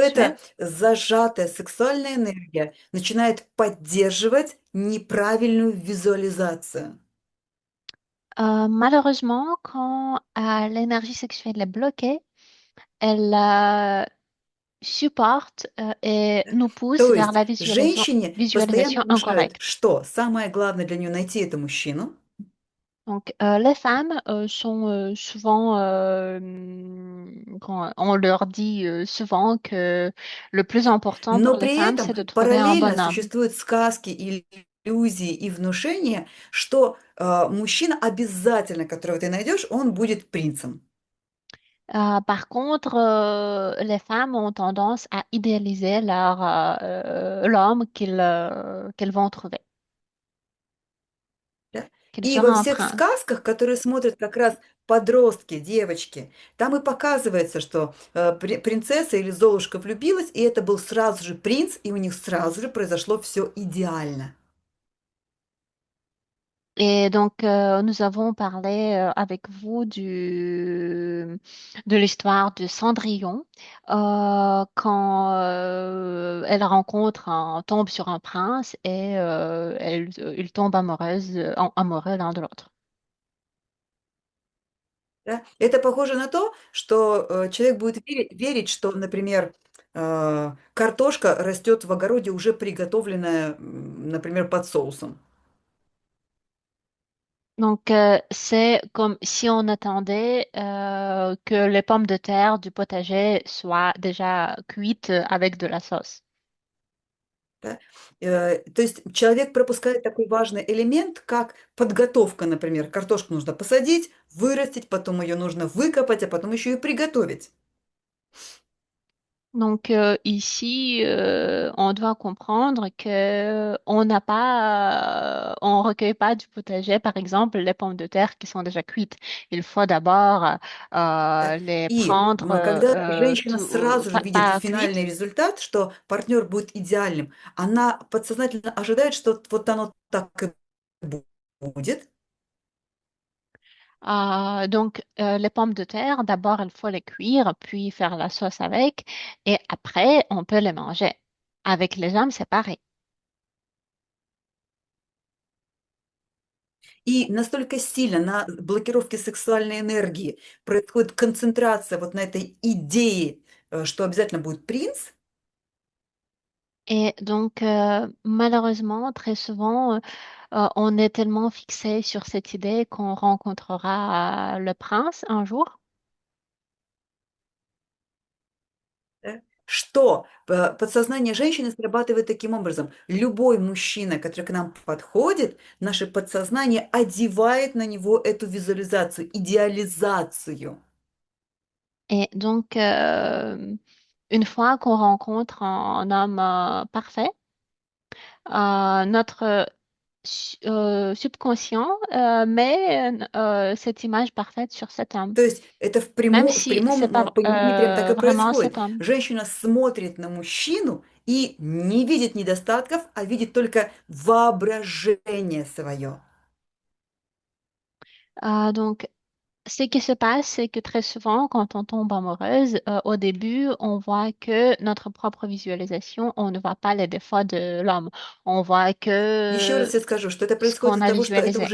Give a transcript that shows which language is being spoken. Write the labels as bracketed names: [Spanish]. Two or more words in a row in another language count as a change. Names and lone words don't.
[French] sexuels. [Russian] эта зажатая сексуальная энергия начинает поддерживать неправильную визуализацию. [French] Malheureusement, quand l'énergie sexuelle est bloquée, elle supporte et nous pousse [Russian] То [French] vers [Russian] есть [French] la [Russian] женщине постоянно [French] visualisation [Russian] внушают, [French] incorrecte. [Russian] что самое главное для нее найти это мужчину, [French] Donc, les femmes sont souvent, quand on leur dit souvent que le plus important pour [Russian] но [French] les [Russian] при [French] femmes, [Russian] этом [French] c'est de trouver un [Russian] параллельно [French] bon homme. [Russian] существуют сказки, иллюзии и внушения, что мужчина обязательно, которого ты найдешь, он будет принцем. [French] Par contre, les femmes ont tendance à idéaliser l'homme qu'elles vont trouver, [Russian] Да? [French] qu'il [Russian] И [French] sera [Russian] во [French] un [Russian] всех [French] prince. [Russian] сказках, которые смотрят как раз подростки, девочки, там и показывается, что принцесса или Золушка влюбилась, и это был сразу же принц, и у них сразу же произошло все идеально. [French] Et donc, nous avons parlé avec vous de l'histoire de Cendrillon, quand tombe sur un prince et ils tombent amoureux l'un de l'autre. [Russian] Да? Это похоже на то, что человек будет верить, что, например, картошка растет в огороде, уже приготовленная, например, под соусом. [French] Donc, c'est comme si on attendait que les pommes de terre du potager soient déjà cuites avec de la sauce. [Russian] Да? То есть человек пропускает такой важный элемент, как подготовка, например. Картошку нужно посадить, вырастить, потом ее нужно выкопать, а потом еще и приготовить. [French] Donc, ici, on doit comprendre que on n'a pas, on recueille pas du potager, par exemple, les pommes de terre qui sont déjà cuites. Il faut d'abord [Russian] Да? [French] les [Russian] И [French] prendre [Russian] когда женщина сразу же видит [French] pas cuites. [Russian] финальный результат, что партнер будет идеальным, она подсознательно ожидает, что вот оно так и будет. [French] Donc, les pommes de terre, d'abord, il faut les cuire, puis faire la sauce avec, et après, on peut les manger. Avec les hommes, c'est pareil. [Russian] И настолько сильно на блокировке сексуальной энергии происходит концентрация вот на этой идее, что обязательно будет принц. [French] Et donc, malheureusement, très souvent, on est tellement fixé sur cette idée qu'on rencontrera le prince un jour. [Russian] Да, что подсознание женщины срабатывает таким образом. Любой мужчина, который к нам подходит, наше подсознание одевает на него эту визуализацию, идеализацию. [French] Et donc, une fois qu'on rencontre un homme parfait, notre subconscient met cette image parfaite sur cet homme, [Russian] То есть это в [French] même [Russian] в [French] si c'est [Russian] прямом [French] pas [Russian] понимании прям так и [French] vraiment [Russian] происходит. [French] cet homme. [Russian] Женщина смотрит на мужчину и не видит недостатков, а видит только воображение свое. [French] Donc, ce qui se passe, c'est que très souvent, quand on tombe amoureuse, au début, on voit que notre propre visualisation, on ne voit pas les défauts de l'homme. On voit [Russian] Еще [French] que [Russian] раз я скажу, что это [French] ce [Russian] происходит [French] qu'on [Russian] из-за [French] a [Russian] того, что это